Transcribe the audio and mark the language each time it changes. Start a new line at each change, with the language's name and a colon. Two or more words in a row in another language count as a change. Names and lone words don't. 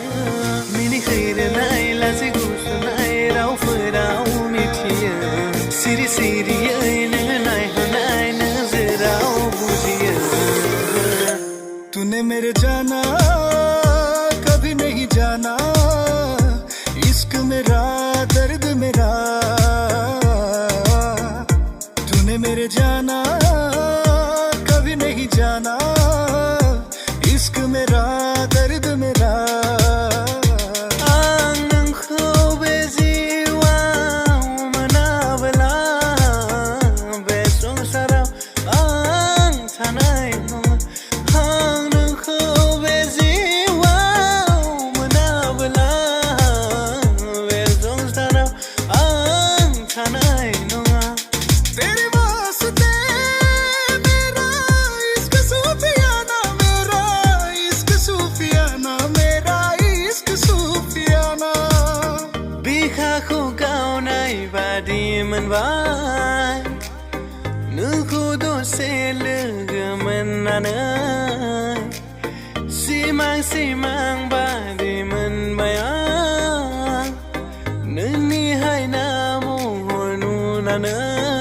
Bodo: मिनिखैरोनाय लाजि गुसुनाय रावफोराव मिथियो। सिरि सिरियै नोङो नायहरनाय नोजोराव बुजियो।
Hindi: तूने मेरे जाना कभी नहीं जाना, इश्क मेरा दर्द मेरा। तूने मेरे जाना कभी नहीं जाना, इश्क मेरा दर्द मेरा।
Bodo: आं नोंखौ बे जिउआव मोनाब्ला बे संसाराव आं थानाय नङा। आं नोंखौ बे जिउआव मोनाब्ला बे संसाराव आं थानाय नङा।
Hindi: तेरे वास्ते मेरा इश्क सूफियाना, मेरा इश्क सूफियाना, मेरा इश्क सूफियाना।
Bodo: बिखाखौ गावनाय बादि मोनबाय, नोंखौ दसे लोगो मोननानै। सिमां सिमां बादि मोनबाय आं, नोंनि हायना महर नुनानै।